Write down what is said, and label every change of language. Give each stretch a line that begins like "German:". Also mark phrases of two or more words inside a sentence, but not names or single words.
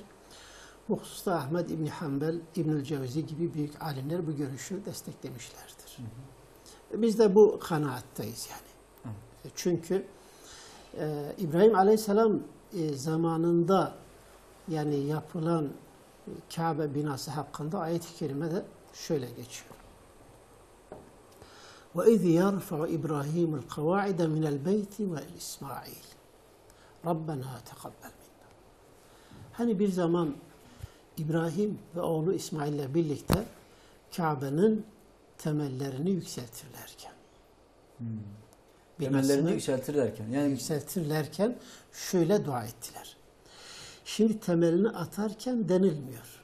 Turkish: Bu hususta Ahmed İbni Hanbel, İbnül Cevzi gibi büyük alimler bu görüşü desteklemişlerdir. Biz de bu kanaattayız yani. Çünkü İbrahim Aleyhisselam zamanında yani yapılan Kabe binası hakkında ayet-i kerimede şöyle geçiyor.
Arabic: وَاِذْ يَرْفَعُ إِبْرَاهِيمُ الْقَوَاعِدَ مِنَ الْبَيْتِ وَالْاِسْمَاعِيلِ رَبَّنَا تَقَبَّلْ مِنَّا.
Turkish: Hani bir zaman İbrahim ve oğlu İsmail ile birlikte Kabe'nin temellerini yükseltirlerken. Temellerini yükseltirlerken şöyle dua ettiler. Şimdi temelini atarken denilmiyor.